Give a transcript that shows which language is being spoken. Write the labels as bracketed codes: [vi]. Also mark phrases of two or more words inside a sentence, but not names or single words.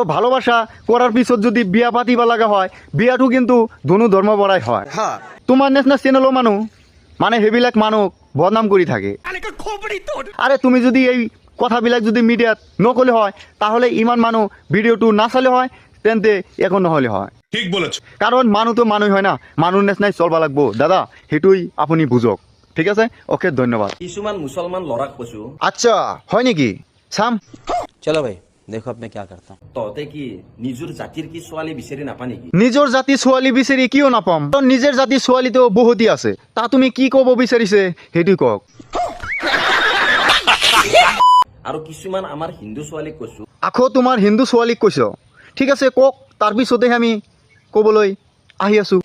[as] ভালোবাসা কৰাৰ পিছত যদি বিয়া পাতিব লগা হয় বিয়াটো কিন্তু দুনো ধৰ্মৰ পৰাই হয় তোমাৰ নিচিনা চেনেলৰ মানুহ মানে সেইবিলাক মানুহক বদনাম কৰি থাকে আৰে তুমি যদি এই কথাবিলাক যদি মিডিয়াত নকলে হয় তাহলে ইমান মানুহ ভিডিঅ'টো নাচালে হয় তেন্তে একো নহলে হয় কাৰণ মানুহতো মানুহ হয় না মানুহ নিচিনাই চলবা লাগবো দাদা সেইটোই আপুনি বুজক ঠিক আছে অ'কে ধন্যবাদ কিছুমান মুছলমান ল'ৰাক কৈছো আচ্ছা হয় নেকি চাম [hi] चलो भाई देखो अब मैं क्या करता हूँ। [as] তহঁতে কি নিজৰ জাতিৰ কি ছোৱালী বিচাৰি নাপা নেকি? নিজৰ জাতি ছোৱালী বিচাৰি কিয় নাপাম নিজৰ জাতি ছোৱালীতো বহুতি আছে তা তুমি কি ক'ব বিচাৰিছে সেইটো কওক আৰু কিছুমান আমাৰ হিন্দু ছোৱালীক কৈছো আকৌ তোমাৰ হিন্দু ছোৱালীক কৈছ ঠিক আছে কওক তাৰপিছতে আমি ক'বলৈ আহি আছো